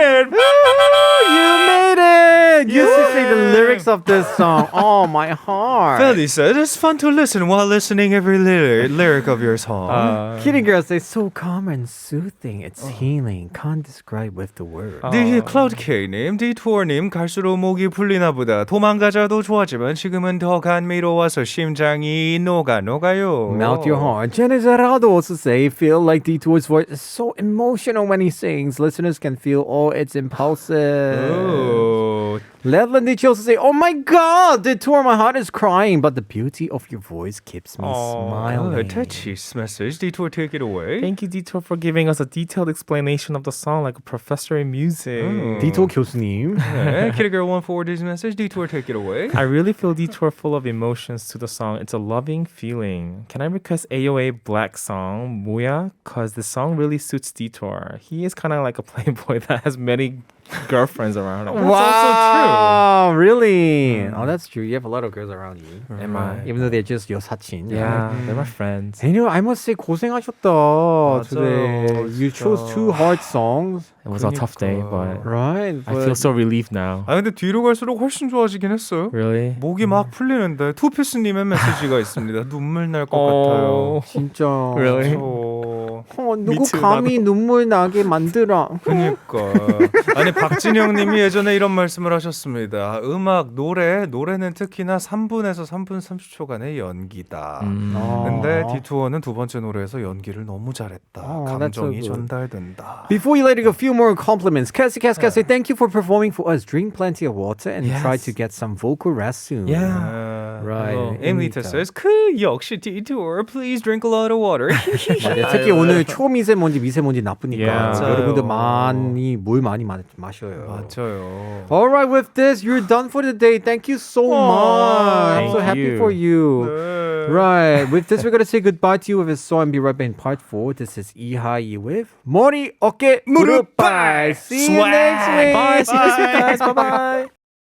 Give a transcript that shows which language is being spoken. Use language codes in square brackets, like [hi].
[en] You made it! You used to say the lyrics of this song. Oh, my heart. Felly said it's fun to listen while listening every lyric of your song. Kitty girl says so calm and soothing. It's healing. Can't describe with the word. [ko] 클라우드 K님, 디토어님 갈수록 목이 풀리나 보다. 도망가자도 좋았지만 지금은 더 감미로워서 심장이 녹아요. [en] Melt your heart. Jenny Zarado also say, feel like Detour's voice is so emotional when he sings. Listeners can feel all its impulsive. Oh. Ledland Ditch also say, oh my god, Detour, my heart is crying, but the beauty of your voice keeps me smiling. Tetchy's message. Detour, take it away. Thank you, Detour, for giving us a detailed explanation of the song like a professor in music. [ko] Detour 교수님. [en] Kitty1 message. Detour, take it away. I really feel Detour full of emotions to the song. It's a loving feeling. Can I request AOA Black song, 뭐야? Because the song really suits Detour. He is kind of like a playboy that has many girlfriends around him. Wow, really? Oh, that's true. You have a lot of girls around you. Am I? Even though they're just your 사친. Yeah, they're my friends. And you know, I must say [ko] 고생하셨다 [en] today. You chose two hard songs. It was a tough day, but Right. I feel so relieved now. [ko] 아 근데 뒤로 갈수록 훨씬 좋아지긴 했어요. [en] Really? [ko] 목이 막 풀리는데 투피스님의 메시지가 있습니다. 눈물 날 것 같아요. 진짜. [en] Really? [ko] 누구 [en] too, [ko] 감히 눈물 나게 만들어. 그러니까 아니 박진영님이 예전에 이런 말씀을 하셨습니다. 음악 노래는 특히나 3분에서 3분 30초간의 연기다. 근데 디투어는 두 번째 노래에서 연기를 너무 잘했다. [en] that's so [ko] 감정이 [en] good. [ko] 전달된다. [en] Before you let it go, a few more compliments. Cassie, thank you for performing for us. Drink plenty of water and try to get some vocal rest soon. Right. Emilita says, [ko] 역시 디투어, [en] please drink a lot of water. [ko] 맞아요. 특히 오늘 초미세먼지, 미세먼지 나쁘니까 [en] Yeah. [ko] 여러분들 물 많이 마셔요. 맞아요. [en] All right, with this, you're done for the day. Thank you so much. I'm so Thank happy you. for you. Right. With this, we're going to say goodbye to you with a song and be right back in part 4. This is 이하이 with 머리, 어깨, 무릎, 발. See you next week. Bye. See you next week, guys. Bye-bye.